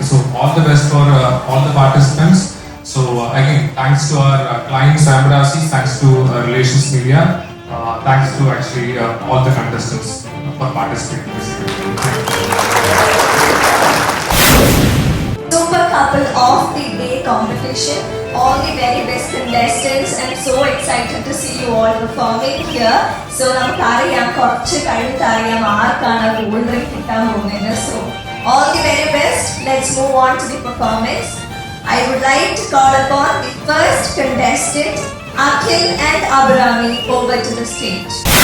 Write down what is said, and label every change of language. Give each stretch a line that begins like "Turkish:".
English: So all the best for all the participants. So again, thanks to our clients Swayambara Silks, thanks to Relations Media, thanks to actually all the contestants for participating in this event. Super couple of the day competition. All the very best contestants. I'm so excited to see you all performing here.
Malayalam: So നമുക്കറിയാം കുറച്ച് കഴിഞ്ഞിട്ടറിയാം ആർക്കാണ് gold ring കിട്ടാൻ പോകുന്നത്.
English: So all the very best. Let's move on to the performance. I would like to call upon the first contestant, Akhil and Abrami, over to the stage.